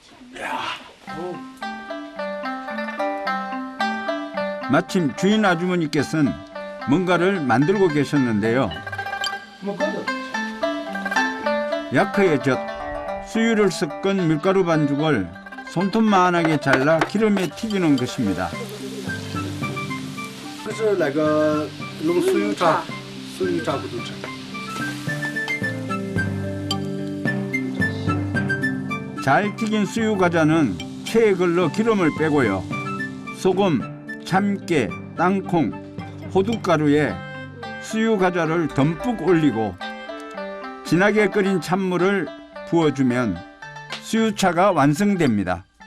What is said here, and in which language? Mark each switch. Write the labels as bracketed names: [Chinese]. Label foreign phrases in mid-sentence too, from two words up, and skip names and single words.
[Korean] 마침 주인 아주머니께서는 뭔가를 만들고 계셨는데요. 야크의 젓, 수유를 섞은 밀가루 반죽을 손톱만하게 잘라 기름에 튀기는 것입니다. [Chinese] 这是那个弄酥油炸，酥油炸不都吃？ [Korean] 잘 튀긴 수유 과자는 체에 걸러 기름을 빼고요. 소금, 참깨, 땅콩, 호두가루에 수유 과자를 듬뿍 올리고 진하게 끓인 찬물을 부어주면 수유차가 완성됩니다.